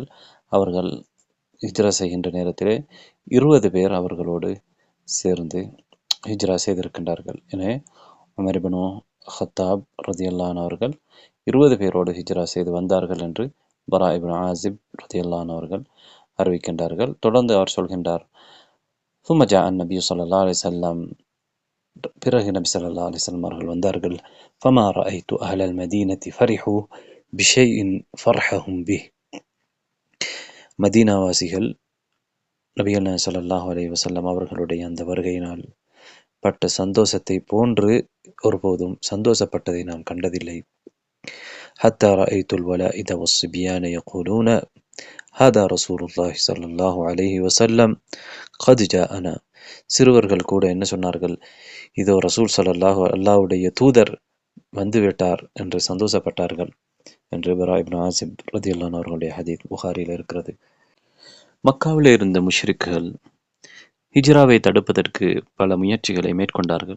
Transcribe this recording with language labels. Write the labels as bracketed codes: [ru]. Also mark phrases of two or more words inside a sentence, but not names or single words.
[ta] அவர்கள் ஹிஜ்ரா செய்கின்ற நேரத்திலே 20 பேர் அவர்களோடு சேர்ந்து ஹிஜ்ரா செய்திருக்கின்றார்கள். எனவே உமர் இப்னு ஹத்தாப் [ar] رضي الله عنه [ta] அவர்கள் 20 பேரோடு ஹிஜ்ரா செய்து வந்தார்கள் என்று பரா இப்னு ஆசிப் [ar] رضي الله عنه [ta] அவர்கள் அறிவிக்கின்றார்கள். தொடர்ந்து அவர் சொல்கின்றார், [ar] ثم جاء النبي صلى الله عليه وسلم, [ta] பிறகு நபி [ar] صلى الله عليه وسلم [ta] அவர்கள் வந்தார்கள். [ar] فما رأيت أهل المدينة فرحوا بشيء فرحهم به, [ta] மதீனாவாசிகள் நபிகள் நாயகம் [ar] صلى الله عليه وسلم [ta] அவர்களுடைய அந்த வருகையினால் பட்ட சந்தோஷத்தை போன்று ஒருபோதும் சந்தோஷப்பட்டதை நான் கண்டதில்லை. [ar] حتى رأيت الولائد والصبيان يقولون هذا رسول الله صلى الله عليه وسلم قد جاءنا, [ta] சிறுவர்கள் கூட என்ன சொன்னார்கள், இதோ ரசூல் ஸல்லல்லாஹு அல்லாஹ்வுடைய தூதர் வந்துவிட்டார் என்று சந்தோஷப்பட்டார்கள் என்று பரா இப்னு ஆசிப் [ar] رضي الله عنه [ta] அவர்களுடைய ஹதீஸ் புகாரியில் இருக்கிறது. மக்காவிலே இருந்த முஷ்ரிக்குகள் ஹிஜ்ராவை தடுப்பதற்கு பல முயற்சிகளை மேற்கொண்டார்கள்.